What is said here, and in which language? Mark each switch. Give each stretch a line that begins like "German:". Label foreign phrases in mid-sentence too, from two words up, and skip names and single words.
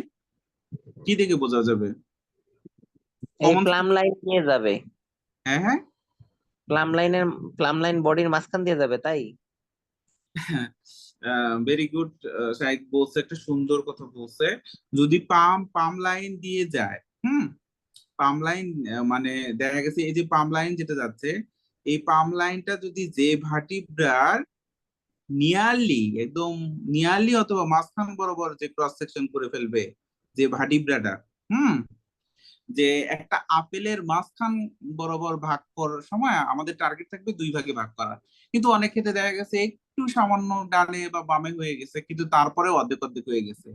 Bangla: কি দেখে বোঝা যাবে? এই কমন।
English: plumb line
Bangla: নিয়ে যাবে। হ্যাঁ হ্যাঁ,
English: plumb line
Bangla: বডির মাঝখান দিয়ে যাবে, তাই?
English: very good.
Bangla: শাইখ বলছে, একটা সুন্দর কথা বলছে। যদি
English: plumb plumb line
Bangla: দিয়ে যায়,
English: plumb line
Bangla: মানে দেখা গেছে এই যে
English: plumb line
Bangla: যেটা যাচ্ছে, এই
English: plumb lineটা
Bangla: যদি যে
English: vertebra's nearly,
Bangla: একদম নিয়ারলি অথবা মাঝখান বরাবর যে
English: cross section
Bangla: করে ফেলবে যে ভার্টিব্রাটা, হুম যে একটা আপেলের মাঝখান বরাবর ভাগ করার সময় আমাদের টার্গেট থাকবে দুই ভাগে ভাগ করা, কিন্তু অনেক ক্ষেত্রে দেখা গেছে একটু সামান্য ডানে বা বামে হয়ে গেছে, কিন্তু তারপরে অর্ধেক অর্ধেক হয়ে গেছে।